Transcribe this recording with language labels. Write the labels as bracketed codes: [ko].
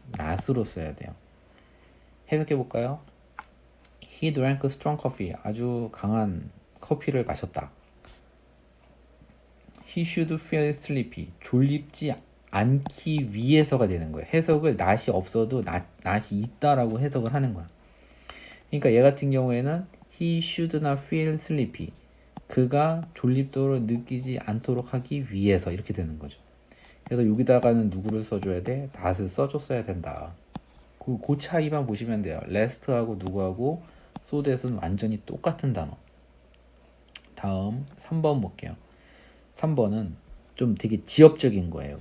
[ko] not으로 써야 돼요. 해석해 볼까요? [en] He drank strong coffee. [ko] 아주 강한 커피를 마셨다. [en] He should feel sleepy. [ko] 졸립지 않기 위해서가 되는 거예요. 해석을 not이 없어도 not이 있다라고 해석을 하는 거야. 그러니까 얘 같은 경우에는 [en] He should not feel sleepy. [ko] 그가 졸립도를 느끼지 않도록 하기 위해서 이렇게 되는 거죠. 그래서 여기다가는 누구를 써줘야 돼? not을 써줬어야 된다. 그 차이만 보시면 돼요. last하고 누구하고 so that은 완전히 똑같은 단어. 다음 3번 볼게요. 3번은 좀 되게 지엽적인 거예요.